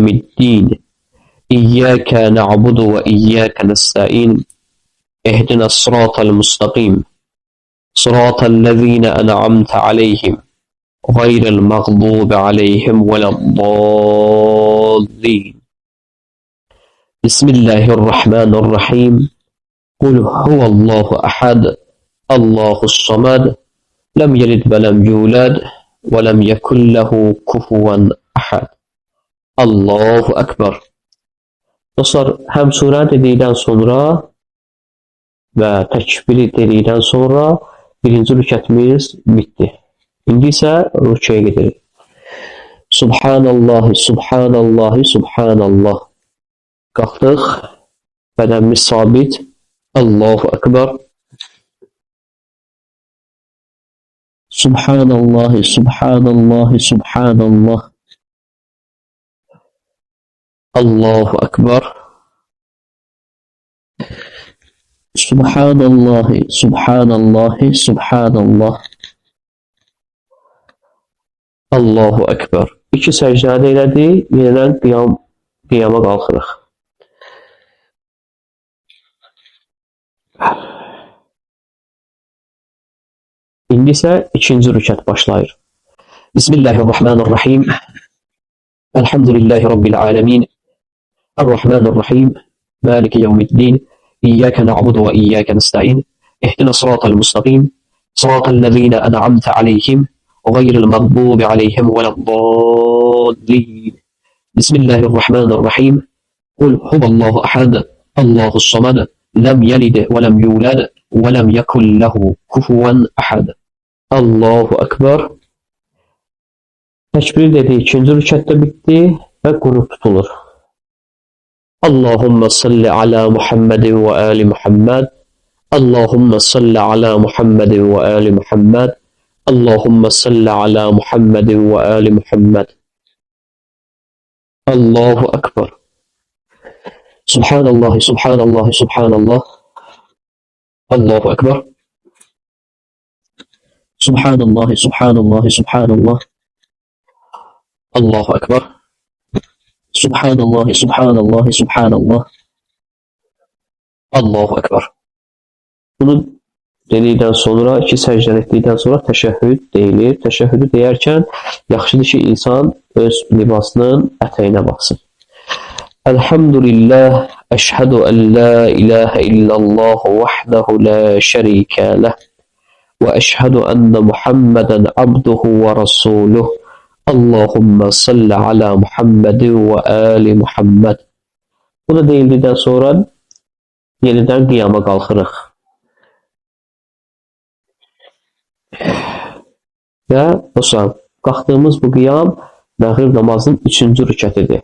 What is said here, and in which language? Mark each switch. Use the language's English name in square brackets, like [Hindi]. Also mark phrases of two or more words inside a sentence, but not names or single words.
[Arabic] الدين إياك نعبد وإياك نستعين اهدنا الصراط المستقيم صراط الذين أنعمت عليهم غير المغضوب عليهم ولا الضالين بسم الله الرحمن الرحيم قل هو الله أحد الله الصمد لم يلد ولم يولد ولم يكن له كفوا أحد. الله أكبر. [Azerbaijani] Dostlar, həm surə dedikdən sonra və təkbiri dedikdən sonra birinci rükətimiz bitdi. İndi isə rükəyə gedirik. [Arabic] سبحان الله، سبحان الله، سبحان الله. [Azerbaijani] Qalxdıq, bədənimiz sabit. [Arabic] الله أكبر. سبحان الله، سبحان الله، سبحان الله. الله أكبر. سبحان الله، سبحان الله، سبحان الله. الله أكبر. [Azerbaijani] İki səcdə elədik, yeniden qiyama qalxırıq. İndi isə ikinci rükət başlayır. [Arabic] بسم الله الرحمن الرحيم. الحمد لله رب العالمين. الرحمن الرحيم. مالك يوم الدين. إياك نعبد وإياك نستعين. اهدنا الصراط المستقيم. صراط الذين أنعمت عليهم. غير المغضوب عليهم ولا الضالين. بسم الله الرحمن الرحيم. قل هو الله أحد. الله الصمد. لم يلد ولم يولد. ولم يكن له كفوا أحد. الله أكبر. [Azerbaijani] Təkbir dedi, ikinci rükətdə bitdi. və qunut tutulur. [Arabic] اللهم صل على محمد وآل محمد. اللهم صل على محمد وآل محمد. اللهم صل على محمد وآل محمد. الله أكبر. سبحان الله، سبحان الله، سبحان الله. الله أكبر. سبحان الله، سبحان الله، سبحان الله. الله أكبر. سبحان الله، سبحان الله، سبحان الله. الله أكبر. [Azerbaijani] Bunu dedikdən sonra, iki səcdən etdikdən sonra təşəhhüd deyilir. Təşəhhüdü deyərkən yaxşıdır ki, insan öz libasının ətəyinə baxsın. [Arabic] الحمد لله، أشهد أن لا إله إلا الله وحده لا شريك له وأشهد أن محمدا عبده ورسوله. اللهم صل على محمد وآل محمد. [Azerbaijani] Bu da deyildikdən sonra yenidən qiyama qalxırıq. Və dostlar, qalxdığımız bu qiyam məğrib namazının 3-cü rükətidir.